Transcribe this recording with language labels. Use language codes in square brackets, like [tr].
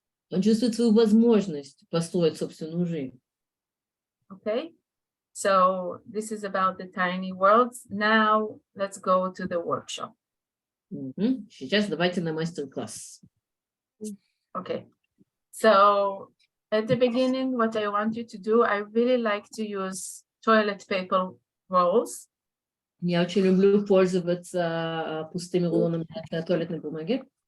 [ru] Он чувствует свою возможность построить собственную жизнь. [en] Okay, so this is about the tiny worlds. Now let's go to the workshop. Мгм. [ru] Сейчас давайте на мастер-класс. [en] Okay, so at the beginning, what I want you to do, I really like to use toilet paper rolls. [ru] Я очень люблю пользоваться пустыми рулонами для туалетной бумаги.